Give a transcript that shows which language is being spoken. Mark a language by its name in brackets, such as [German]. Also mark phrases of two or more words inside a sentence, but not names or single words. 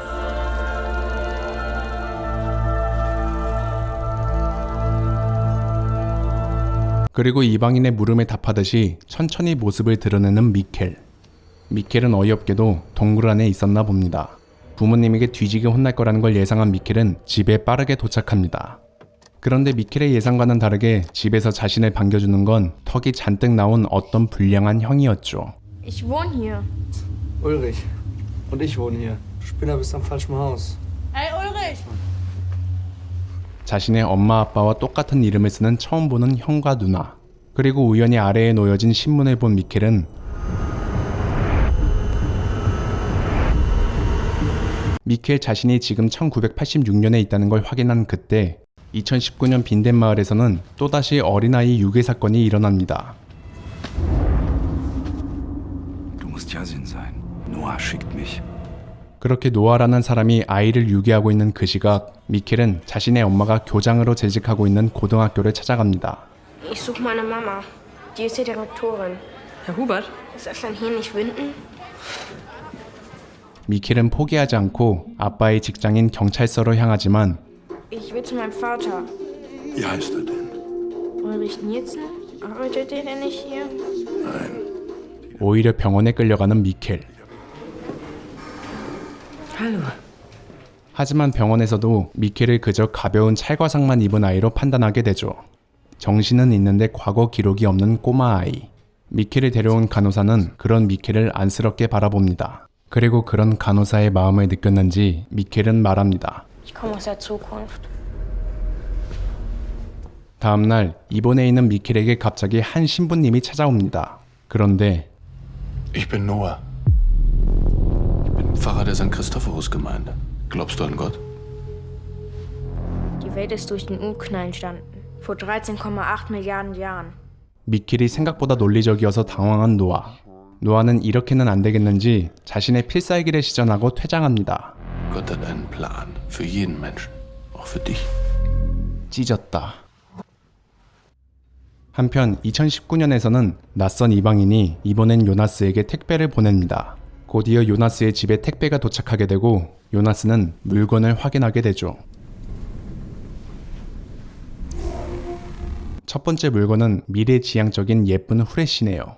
[Korean] 그리고 이방인의 물음에 답하듯이 천천히 모습을 드러내는 미켈. 미켈은 어이없게도 동굴 안에 있었나 봅니다. 부모님에게 뒤지게 혼날 거라는 걸 예상한 미켈은 집에 빠르게 도착합니다. 그런데 미켈의 예상과는 다르게 집에서 자신을 반겨주는 건 턱이 잔뜩 나온 어떤 불량한 형이었죠. [German] Ich wohne hier. Ulrich. Und ich wohne hier. Du Spinner bist am falschen Haus. Hey Ulrich! [Korean] 자신의 엄마 아빠와 똑같은 이름을 쓰는 처음 보는 형과 누나. 그리고 우연히 아래에 놓여진 신문을 본 미켈은 미켈 자신이 지금 1986년에 있다는 걸 확인한 그때 2019년 빈덴 마을에서는 또다시 어린아이 유괴 사건이 일어납니다. [German] Du musst Yasin sein. Noah schickt mich. [Korean] 그렇게 노아라는 사람이 아이를 유괴하고 있는 그 시각, 미켈은 자신의 엄마가 교장으로 재직하고 있는 고등학교를 찾아갑니다. [German] Ich suche meine Mama. Die ist die Direktorin. Herr Hubert? Ist das dann hier nicht Winden? [Korean] 미켈은 포기하지 않고 아빠의 직장인 경찰서로 향하지만 [German] Ich will zu meinem Vater. Wie heißt er denn? Ulrich Nielsen? Arbeitet der denn nicht hier? [Korean] 오히려 병원에 끌려가는 미켈. Hallo. 하지만 병원에서도 미켈을 그저 가벼운 찰과상만 입은 아이로 판단하게 되죠. 정신은 있는데 과거 기록이 없는 꼬마 아이. 미켈을 데려온 간호사는 그런 미켈을 안쓰럽게 바라봅니다. 그리고 그런 간호사의 마음을 느꼈는지 미켈은 말합니다. [German] Ich komme aus der Zukunft. [Korean] 다음날 입원해 있는 미켈에게 갑자기 한 신부님이 찾아옵니다. 그런데 [German] Ich bin Noah. Ich bin Pfarrer der St. Christophorus-Gemeinde. Glaubst du an Gott? Die Welt ist durch den Urknall entstanden. Vor 13,8 Milliarden Jahren. [Korean] 미켈이 생각보다 논리적이어서 당황한 노아. 노아는 이렇게는 안 되겠는지 자신의 필살기를 시전하고 퇴장합니다. [German] Gott hat einen Plan. Für jeden Menschen. Auch für dich. [Korean] 찢었다. 한편 2019년에서는 낯선 이방인이 이번엔 요나스에게 택배를 보냅니다. 곧이어 요나스의 집에 택배가 도착하게 되고 요나스는 물건을 확인하게 되죠. 첫 번째 물건은 미래지향적인 예쁜 후레쉬네요.